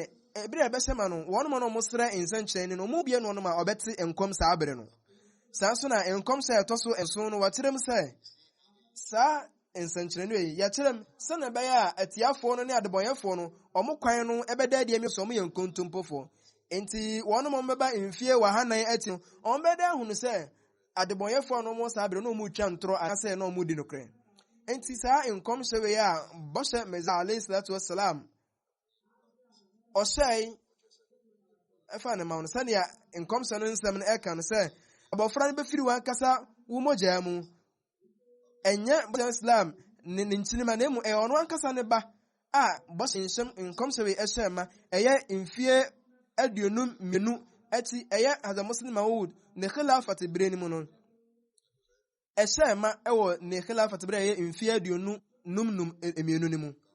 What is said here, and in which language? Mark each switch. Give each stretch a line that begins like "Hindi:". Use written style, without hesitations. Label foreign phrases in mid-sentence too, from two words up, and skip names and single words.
Akan: ebire ɛbɛhyɛ ma no wɔn mu no ɔmo srɛ nsɛnkyerɛnne no ɔmo bie no ɔno ma ɔbɛte nkɔm saa bere no saa nso na nkɔm sɛ ɛtɔ so nson no wɔkyerɛ mu sɛ saa nsɛnkyerɛnne yi yɛkyerɛ mu sɛnɛ ɛbɛyɛ a atiafoɔ no ne adebɔnyɛfoɔ no ɔmo kwan no ɛbɛda adi emi so ɔmo yɛ nkontompofoɔ enti wɔn mu bɛba mfie wɔ ha nan akyi no ɔmo bɛda ahunu sɛ adebɔnyɛfoɔ no mo saa bere no mo twa ntoro anasɛ no mo di nokorɛ enti saa nkɔmhyɛ wei a bɔhyɛ Meza
Arabic: عليه الصلاة والسلام
Akan: ɔhyɛe ɛfa ne ma no sɛnea nkɔmhyɛ no nsɛm no ɛka no sɛ abɔfra no bɛfiri wankasa wo mogyaa mu ɛnyɛ bɔhyɛ Islam ne nkyirima na emu ɛyɛ ɔno ankasa ne ba a bɔhyɛ nhyɛm nkɔmhyɛ wei ɛhyɛ ma ɛyɛ mfie 22 ɛti ɛyɛ Hazrat Muslim Maud ne khilafat bere ne mu no ɛhyɛ ma ɛwɔ ne khilafat bere ɛyɛ mfie 22 ne mu.